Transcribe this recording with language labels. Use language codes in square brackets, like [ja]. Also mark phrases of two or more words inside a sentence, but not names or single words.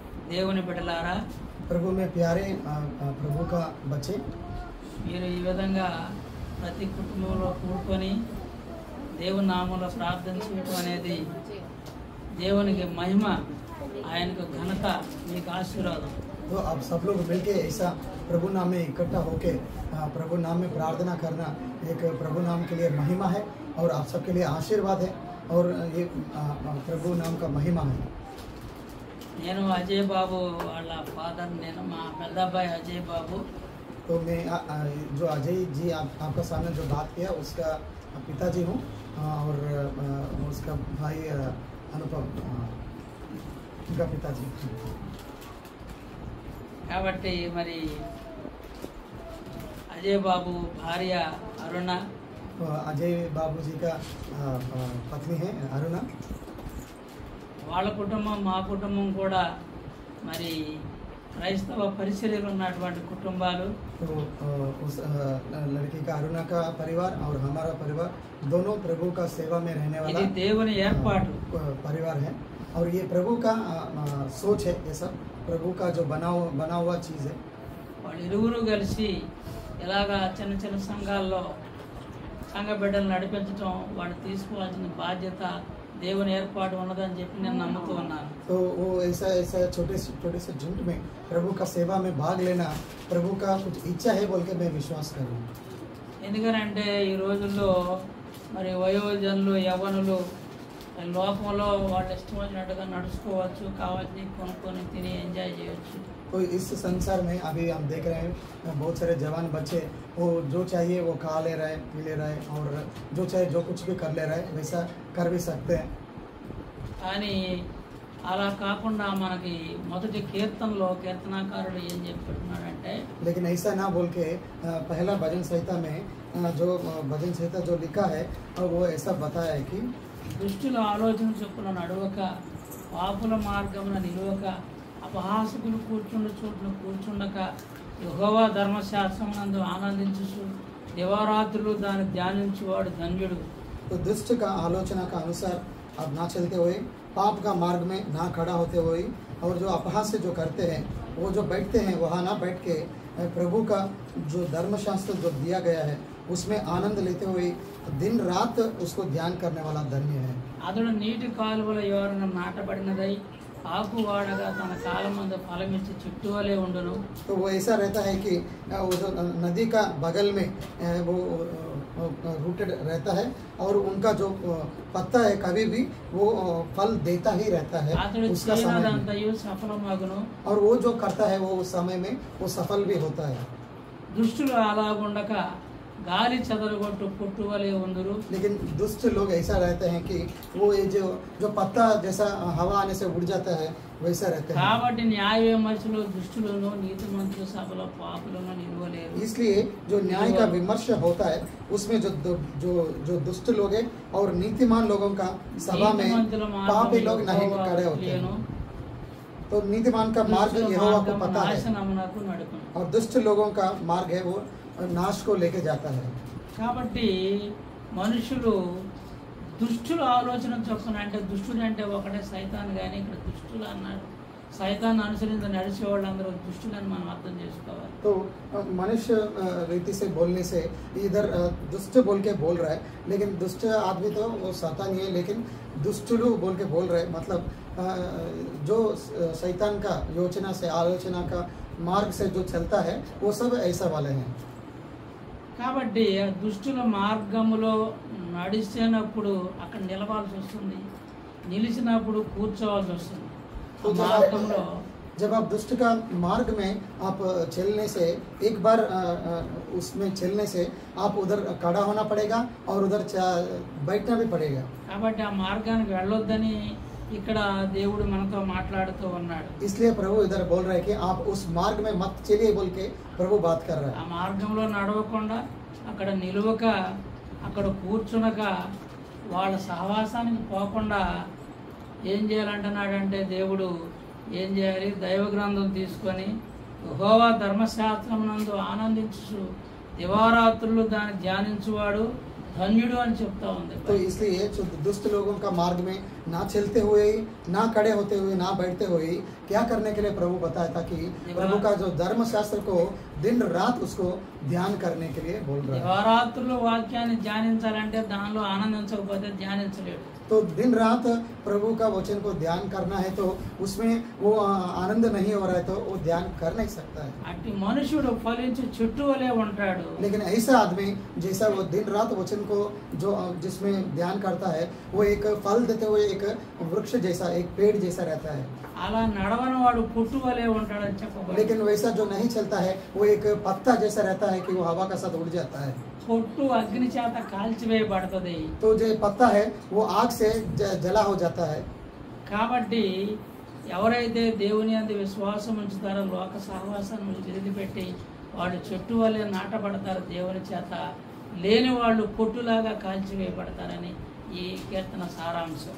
[te] దేవుని బిడ్డలారా, [hi] प्रभु में प्यारे प्रभु का बच्चे, [te] మీరు ఈ విధంగా ప్రతి కుటుంబంలో కూడుకొని దేవుని నామంలో ప్రార్థన చేయడం అనేది దేవునికి మహిమ, ఆయనకు ఘనత, మీకు ఆశీర్వాదం. [hi] तो आप सब लोग मिलके ऐसा प्रभु नाम में इकट्ठा होके प्रभु नाम में प्रार्थना करना एक प्रभु नाम के लिए महिमा है और आप सबके लिए आशीर्वाद है और ये प्रभु नाम का महिमा है. [te] నేను అజయ్ బాబు వాళ్ళ ఫాదర్, నేను మా పెద్ద అబ్బాయి అజయ్ బాబు. [hi] तो मैं जो अजय जी आपका सामने जो बात किया उसका पिताजी हूँ और उसका भाई अनुपम उनका पिताजी. [te] కాబట్టి మరి అజయ్ బాబు భార్య అరుణ, [hi] अजय बाबू जी का पत्नी है अरुणा. [te] వాళ్ళ కుటుంబం మా కుటుంబం కూడా మరి క్రైస్తవ పరిచర్యలు ఉన్నటువంటి కుటుంబాలు. [hi] तो उस लड़की का अरुणा का परिवार और हमारा परिवार दोनों प्रभु का सेवा में रहने वाला [te] ఇది దేవుని ఏర్పాటు. [hi] परिवार है और ये प्रभु का सोच है. ये सब प्रभु का जो बना हुआ चीज़ है. [te] వాళ్ళు ఇరువురు కలిసి ఇలాగా చిన్న చిన్న సంఘాల్లో సంఘ బిడ్డలు నడిపించడం, వాళ్ళు తీసుకోవాల్సిన బాధ్యత దేవుని ఏర్పాటు ఉన్నదని చెప్పి నేను నమ్ముతూ ఉన్నాను. [hi] तो वो ऐसा ऐसा छोटे से झुंड में प्रभु का सेवा में भाग लेना प्रभु का कुछ इच्छा है बोल के मैं विश्वास कर रहा हूँ. [te] ఎందుకంటే ఈ రోజుల్లో మరి వయోజనులు, యవ్వనులు లోకంలో వాళ్ళు ఇష్టం వచ్చినట్టుగా నడుచుకోవచ్చు, కావాల్సి కొనుక్కొని తిని ఎంజాయ్ చేయొచ్చు. [hi] तो इस संसार में अभी हम देख रहे हैं बहुत सारे जवान बच्चे वो जो चाहिए वो खा ले रहे हैं, पी ले रहे हैं और जो चाहे जो कुछ भी कर ले रहे हैं, वैसा कर भी सकते हैं. [te] కానీ అలా కాకుండా మనకి మొదటి కీర్తనలో కీర్తనాకారుడు ఏం చెప్తున్నాడంటే, [hi] लेकिन ऐसा ना बोल के पहला भजन संहिता में जो भजन संहिता जो लिखा है वो ऐसा बताया है कि [te] దుష్టుల ఆలోచన చొప్పున నడవక, పాపుల మార్గమున నిలువక, అపహాసకులు కూర్చుండు చోటున కూర్చుండక, యెహోవా ధర్మశాస్త్రమునందు ఆనందించు దివారాత్రులు దాన్ని ధ్యానించువాడు ధన్యుడు. [hi] तो दुष्ट का आलोचना का अनुसार अब ना चलते हुए, पाप का मार्ग में ना खड़ा होते हुए और जो अपहास्य जो करते हैं वो जो बैठते हैं वहाँ ना बैठ के प्रभु का जो धर्मशास्त्र जो दिया गया है उसमें आनंद लेते हुए दिन रात उसको ध्यान करने वाला धन्य है. [te] అతడు నీటి కాలువల యోరన నాటబడినదై ఆకు వాడగా తన కాలమందు ఫలమిచ్చి చెట్టు వలె ఉండును. [hi] तो वो ऐसा रहता है कि वो जो नदी का बगल में वो रूटेड रहता है और उनका जो पत्ता है कभी भी वो फल देता ही रहता है [te] అతడు [hi] उसका समय में. [te] చేయనదంతయు సఫలమగును. [hi] और वो जो करता है वो उस समय में वो सफल भी होता है. [te] దుష్టులు అలాగుండక గాలి చెదరగొట్టు పుట్టు వలె ఉందురు. [hi] लेकिन दुष्ट लोग ऐसा रहते हैं कि वो ये जो पत्ता जैसा हवा आने से उड़ जाता है वैसा रहते हैं. [te] కాబట్టి న్యాయ విమర్శలు దుష్టులను, నీతిమంతుల సభలో పాపులను నిలువలేరు. [hi] इसलिए जो न्याय का विमर्श होता है उसमें जो दुष्ट लोग हैं और नीतिमान लोगों का सभा में पापी लोग नहीं खड़े होते हैं. तो नीतिमान का मार्ग यहोवा को पता है [te] నాశనమునకు నడుపును. [hi] और दुष्ट लोगों का मार्ग है वो नाश को लेके जाता है. [te] కాబట్టి మనుషులు దుష్టుల ఆలోచన చొప్పున, అంటే దుష్టుడు అంటే ఒకటే సైతాన్, కానీ ఇక్కడ దుష్టులు అన్నాడు. సైతాన్ని అనుసరించి నడిచే వాళ్ళందరూ దుష్టులని మనం అర్థం చేసుకోవాలి. [hi] तो मनुष्य रीति से बोलने से इधर दुष्ट बोल के बोल रहा है, लेकिन दुष्ट आदमी तो वो शैतान ही है, लेकिन दुष्टुलू बोल के बोल रहे हैं मतलब जो शैतान का योजना से आलोचना का मार्ग से जो चलता है वो सब ऐसा वाले हैं. [te] కాబట్టి దుష్టుల మార్గములో నడిచేటప్పుడు అక్కడ నిలవాల్సి వస్తుంది, నిలిచినప్పుడు కూర్చోవాల్సి వస్తుంది. [hi] तो जब आप दुष्ट का मार्ग में आप चलने से एक बार उसमें चलने से आप उधर खड़ा होना पड़ेगा और उधर बैठना भी पड़ेगा. [te] కాబట్టి ఆ మార్గానికి వెళ్ళొద్దని ఇక్కడ దేవుడు మనతో మాట్లాడుతూ ఉన్నాడు. [hi] इसलिए प्रभु इधर बोल रहे हैं कि आप उस मार्ग में मत चलिए बोल के प्रभु बात कर रहा है. [te] ఆ మార్గంలో నడవకుండా, అక్కడ నిలువక, అక్కడ కూర్చునక, వాళ్ళ సహవాసానికి పోకుండా ఏం చేయాలంటున్నాడంటే దేవుడు ఏం చేయాలి? దైవ గ్రంథం తీసుకొని యెహోవా ధర్మశాస్త్రమునందు ఆనందించు దివారాత్రులు దాన్ని ధ్యానించువాడు ధన్యుడు అని చెప్తా ఉంది. [hi] तो इसलिए जो दुष्ट लोगों का मार्ग में ना चलते हुए, ना खड़े होते हुए, ना बैठते हुए क्या करने के लिए प्रभु बताया था कि प्रभु का जो धर्मशास्त्र को दिन रात उसको ध्यान करने के लिए बोल रहा है। [te] దివారాత్రులు వాక్యాన్ని ధ్యానించాలంటే దానిలో ఆనందించకపోతే ధ్యానించలేడు. [hi] तो दिन रात प्रभु का वचन को ध्यान करना है तो उसमें वो आनंद नहीं हो रहा है तो वो ध्यान कर नहीं सकता है। [te] అట్టి మనుషుడు ఫలించి చెట్టు వలె ఉంటాడు. [hi] लेकिन ऐसा आदमी जैसा वो दिन रात वचन को जो जिसमें ध्यान करता है वो एक फल देते हुए एक वृक्ष जैसा, एक पेड़ जैसा रहता है। [te] అలా నడవని వాడు పుట్టు వలె ఉంటాడని చెప్పబడింది. [hi] लेकिन वैसा जो नहीं चलता है वो एक पत्ता जैसा रहता है कि वो हवा का साथ उड़ जाता है। [te] పొట్టు అగ్ని చేత కాల్చివేయబడుతుంది. [hi] तो जो पत्ता है वो आग से जला हो जाता है। [te] కాబట్టి ఎవరైతే దేవుని యందు విశ్వాసం ఉంచుతారో లోక సహవాసాన్ని వదిలిపెట్టి వాళ్ళు చెట్టు వలె నాటబడతారు దేవుని చేత, లేని వాళ్ళు పొట్టులాగా కాల్చివేయబడతారని ఈ కీర్తన సారాంశం.